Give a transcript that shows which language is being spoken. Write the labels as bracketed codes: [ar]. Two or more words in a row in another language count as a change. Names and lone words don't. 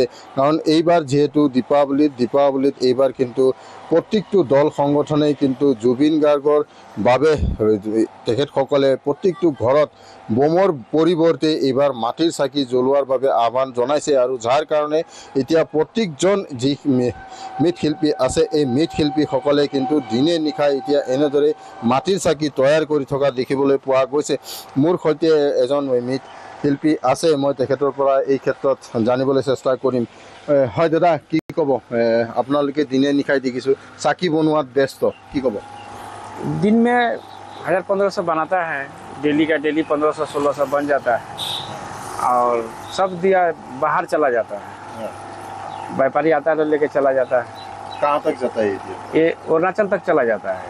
[as] কাৰণ এইবাৰ যিহেতু দীপাৱলীত এইবাৰ কিন্তু প্ৰত্যেকটো দল সংগঠনেই কিন্তু জুবিন গাৰ্গৰ বাবে তেখেতসকলে প্ৰত্যেকটো ঘৰত বোমৰ পৰিৱৰ্তে এইবাৰ মাটিৰ চাকি জ্বলোৱাৰ বাবে আহ্বান জনাইছে, আৰু যাৰ কাৰণে এতিয়া প্ৰত্যেকজন যি মৃৎশিল্পী আছে এই মৃৎশিল্পীসকলে কিন্তু দিনে নিশাই এতিয়া এনেদৰে মাটিৰ চাকি তৈয়াৰ কৰি থকা দেখিবলৈ পোৱা গৈছে। মোৰ সৈতে এজন মৃৎশিল্পী আছে, মই তেখেতৰ পৰা এই ক্ষেত্ৰত জানিবলৈ চেষ্টা কৰিম। হয় দাদা, কি ক'ব? আপোনালোকে দিনে নিশাই দেখিছোঁ চাকি বনোৱাত ব্যস্ত, কি ক'ব? [hi] दिन में 1000-1500 बनाता है, डेली का डेली 1500-1600 बन जाता है, और सब दिया बाहर चला जाता है। व्यापारी आता है तो लेके चला जाता है। कहाँ तक जाता है ये अरुणाचल तक चला जाता है।